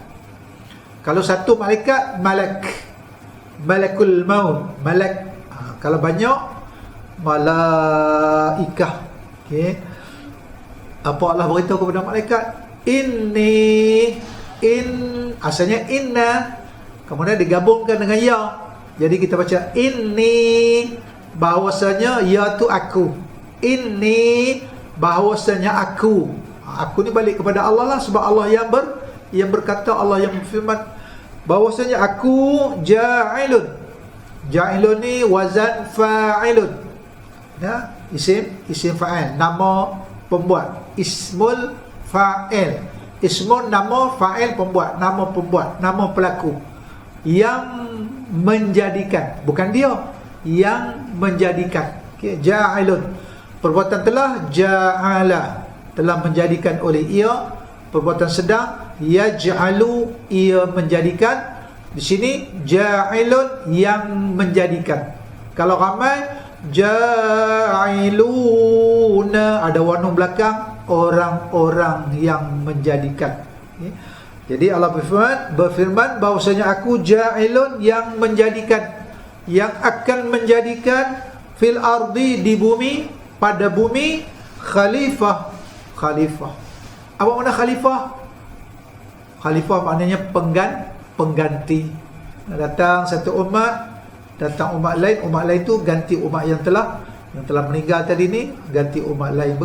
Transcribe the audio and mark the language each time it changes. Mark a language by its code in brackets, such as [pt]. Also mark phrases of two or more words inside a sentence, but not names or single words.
[ms] Kalau satu malaikat, [ar] ملك الموت, [ms] malak. Kalau banyak, malaikah. Okay. Apa Allah beritahu kepada malaikat? Asalnya inna, kemudian digabungkan dengan ya. Jadi kita baca inni, bahawasanya ya tu aku. Inni, bahawasanya aku. Aku ni balik kepada Allah lah, sebab Allah yang berkata, Allah yang berfirman bahwasanya aku ja'ilun. Ja'ilun ni wazan fa'ilun. [ar] اسم فاعل, [ms] nama pembuat. [ar] اسم الفاعل. [ms] Ismun, nama, fa'il, pembuat, nama pelaku. Yang menjadikan, bukan dia, yang menjadikan. Okay. Ja'ilun, perbuatan telah, ja'ala, telah menjadikan oleh ia. Perbuatan sedang, yaj'alu, ia menjadikan. Di sini ja'ilun, yang menjadikan. Kalau ramai, ja'iluna, ada wanung belakang, orang-orang yang menjadikan. Jadi Allah berfirman bahwasanya aku ja'ilun, yang menjadikan, yang akan menjadikan [ar] في الأرض, [ms] di bumi, pada bumi, khalifah. Apa makna khalifah? Khalifah maknanya pengganti. Datang satu umat, datang umat lain tu ganti umat yang telah meninggal tadi ni, ganti umat lain.